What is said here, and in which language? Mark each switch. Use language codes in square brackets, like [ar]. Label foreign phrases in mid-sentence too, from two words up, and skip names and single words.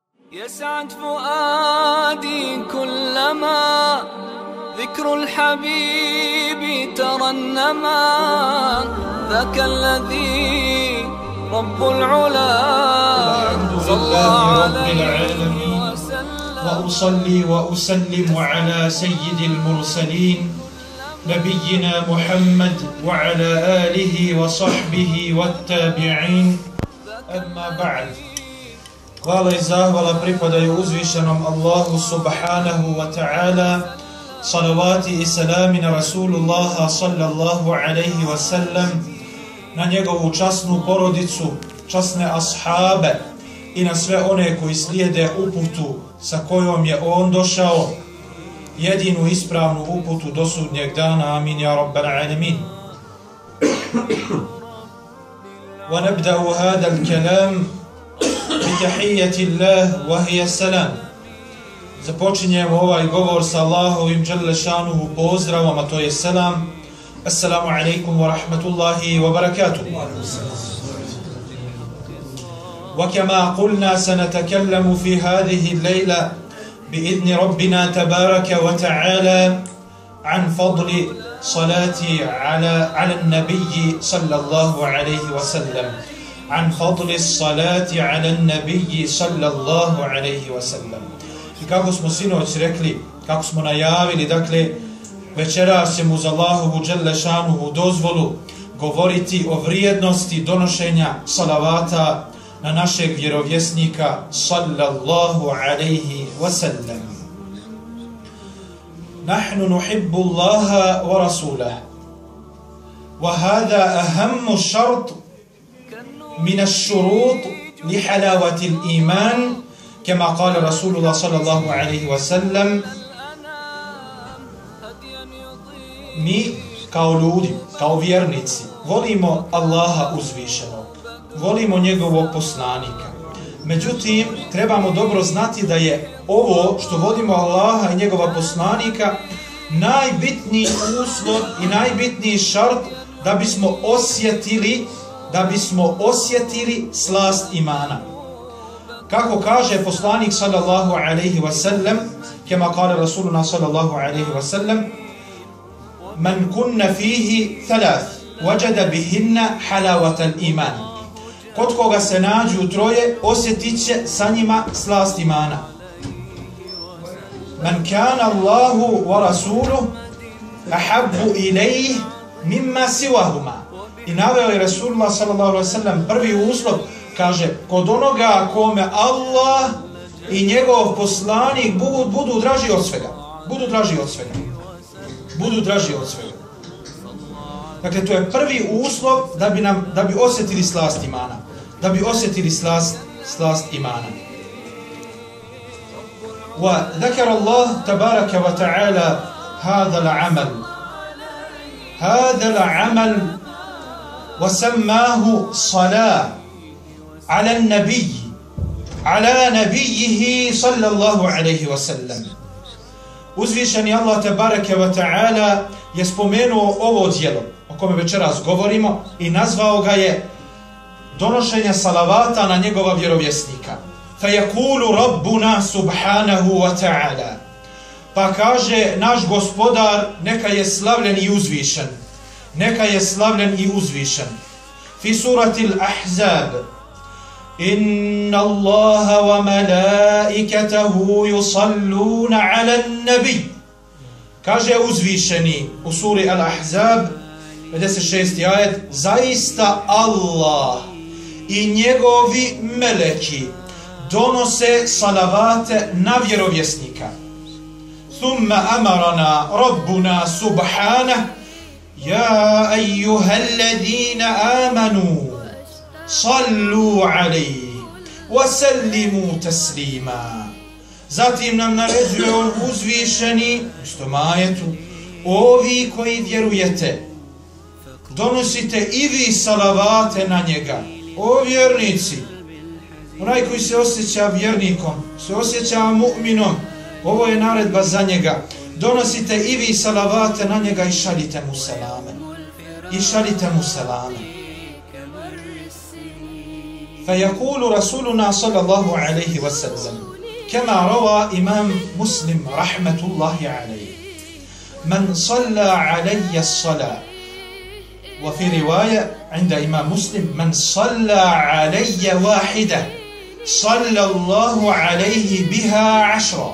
[ar] يسعد فؤادي كلما ذكر الحبيب ترنما ذاك الذي رب العلا صلى عليه وسلم. وأصلي وأسلم على سيد المرسلين نبينا محمد وعلى آله وصحبه والتابعين. أما بعد. [bs] Hvala i zahvala pripadaju uzvišenom Allahu [ar] سبحانه وتعالى, [bs] salavati i salami na Rasulullaha [ar] صلى الله عليه وسلم, [bs] na njegovu časnu porodicu, časne ashabe i na sve one koji slijede uputu sa kojom je on došao, jedinu ispravnu uputu do sudnjeg dana. [ar] آمين يا رب العالمين. ونبدأ هذا الكلام بتحية الله وهي السلام. [bs] Započinjemo ovaj govor sa Allahovim [ar] جل شأنه [bs] pozdravom, a to je selam. [ar] السلام عليكم ورحمة الله وبركاته. وكما قلنا سنتكلم في هذه الليلة بإذن ربنا تبارك وتعالى عن فضل صلاة على النبي صلى الله عليه وسلم. عن فضل الصلاة على النبي صلى الله عليه وسلم. [bs] I kako smo sinoć rekli, kako smo najavili, dakle, večeras ćemo uz Allahovu [ar] جل شأنه [bs] dozvolu govoriti o vrijednosti donošenja salavata na našeg vjerovjesnika [ar] صلى الله عليه وسلم. نحن نحب الله ورسوله. وهذا أهم شرط من الشروط لحلاوة الإيمان كما قال رسول الله صلى الله عليه وسلم. [bs] Mi kao ljudi, kao vjernici, volimo Allaha uzvišenog, volimo njegovog poslanika. Međutim, trebamo dobro znati da je ovo što volimo Allaha i njegova poslanika najbitniji uslov i najbitniji šart da bismo osjetili slast imana. Kako kaže poslanik [ar] صلى الله عليه وسلم كما قال رسولنا صلى الله عليه وسلم من كن فيه ثلاث وجد بهن حلاوة الإيمان. [bs] Kod koga se nađu troje, osjetit će sa njima slast imana. [ar] من كان الله ورسوله أحب إليه مما سواهما. [bs] I naveo je Rasulullah [ar] صلى الله عليه وسلم [bs] prvi uslov, kaže, kod onoga kome Allah i njegov poslanik budu draži od svega. Budu draži od svega. Dakle, to je prvi uslov da bi osjetili slast imana. Da bi osjetili slast imana. [ar] وذكر الله تبارك وتعالى هذا العمل وسماه صلاة على النبي على نبيه صلى الله عليه وسلم. [bs] Uzvišeni Allah [ar] تبارك وتعالى [bs] je spomenuo ovo djelo o kome večeras govorimo i nazvao ga je donošenje salavata na njegova vjerovjesnika. [ar] فَيَقُولُ رَبُّنَا سُبْحَانَهُ وَتَعَالَى. [bs] Pa kaže naš gospodar, neka je slavljen i uzvišen. Neka je slavljen i uzvišen. [ar] في سورة الأحزاب. إن الله وملائكته يصلون على النبي. [bs] Kaže uzvišeni u suri al-Ahzab, 56. ajet, zaista Allah i njegovi meleki donose salavate na vjerovjesnika. [ar] ثم أمرنا ربنا سبحانه يا أيها الذين آمنوا صلوا عليه وسلموا تسليما. [bs] Zatim nam naređuje on uzvišeni u istom ajetu, ovi koji vjerujete, donosite i vi salavate na njega. O vjernici, onaj koji se osjeća vjernikom, se osjeća mu'minom, ovo je naredba za njega. Donosite i vi salavate na njega i šaljite mu selame. [ar] فيقول رسولنا صلى الله عليه وسلم كما روى إمام مسلم رحمة الله عليه من صلى علي الصلاة وفي رواية عند إمام مسلم من صلى علي واحدة صلى الله عليه بها 10.